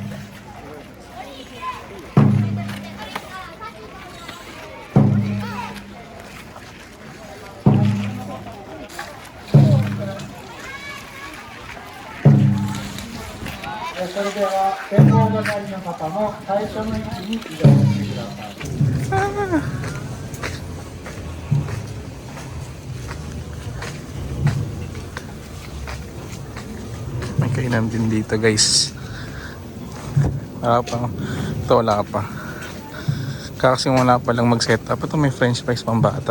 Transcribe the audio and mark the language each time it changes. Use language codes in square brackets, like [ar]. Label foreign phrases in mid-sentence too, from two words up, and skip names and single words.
[ja] それでは展望係の方も最初の位置に移動してください。 [tl] May kainan din dito guys. Wala pa. Ito wala pa. Kakasimula pa lang mag- [en] set up. [tl] Ito may [en] french fries [tl] pang bata.